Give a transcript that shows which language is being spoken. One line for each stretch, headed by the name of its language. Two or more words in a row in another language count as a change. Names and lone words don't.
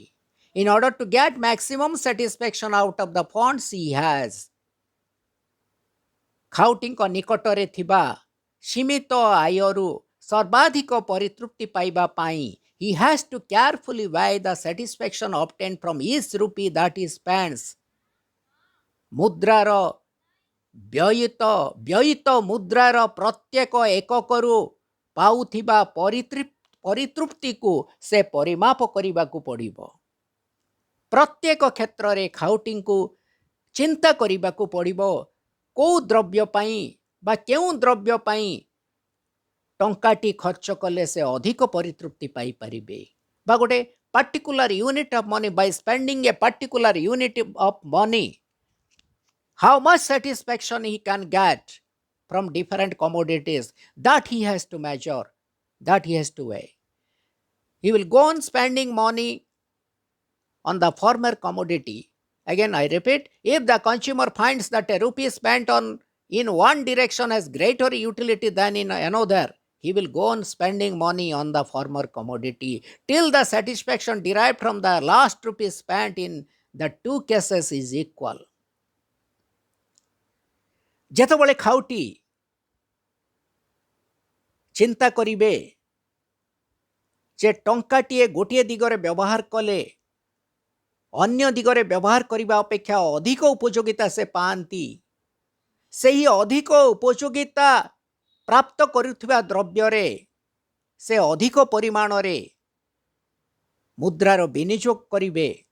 English: In order to get maximum satisfaction out of the funds he has,
Odia: ଖାଉଟିଙ୍କ ନିକଟରେ ଥିବା ସୀମିତ ଆୟରୁ ସର୍ବାଧିକ ପରିତୃପ୍ତି ପାଇବା ପାଇଁ
English: he has to carefully weigh the satisfaction obtained from each rupee that he spends.
Odia: ମୁଦ୍ରାର ବ୍ୟୟିତ ମୁଦ୍ରାର ପ୍ରତ୍ୟେକ ଏକକରୁ ପାଉଥିବା ପରିତୃପ୍ତିକୁ ସେ ପରିମାପ କରିବାକୁ ପଡ଼ିବ। ପ୍ରତ୍ୟେକ କ୍ଷେତ୍ରରେ ଖାଉଟିଙ୍କୁ ଚିନ୍ତା କରିବାକୁ ପଡ଼ିବ କେଉଁ ଦ୍ରବ୍ୟ ପାଇଁ ବା କେଉଁ ଦ୍ରବ୍ୟ ପାଇଁ ଟଙ୍କାଟି ଖର୍ଚ୍ଚ କଲେ ସେ ଅଧିକ ପରିତୃପ୍ତି ପାଇପାରିବେ, ବା ଗୋଟେ
English: particular unit of money, by spending a particular unit of money, how much satisfaction he can get from different commodities, that he has to measure, that he has to weigh. He will go on spending money on the former commodity. Again, I repeat, if the consumer finds that a rupee spent on in one direction has greater utility than in another, he will go on spending money on the former commodity till the satisfaction derived from the last rupee spent in the two cases is equal.
Odia: ଯେତେବେଳେ ଖାଉଟି ଚିନ୍ତା କରିବେ ଯେ ଟଙ୍କାଟିଏ ଗୋଟିଏ ଦିଗରେ ବ୍ୟବହାର କଲେ ଅନ୍ୟ ଦିଗରେ ବ୍ୟବହାର କରିବା ଅପେକ୍ଷା ଅଧିକ ଉପଯୋଗିତା ସେ ପାଆନ୍ତି, ସେହି ଅଧିକ ଉପଯୋଗିତା ପ୍ରାପ୍ତ କରୁଥିବା ଦ୍ରବ୍ୟରେ ସେ ଅଧିକ ପରିମାଣରେ ମୁଦ୍ରାର ବିନିଯୋଗ କରିବେ।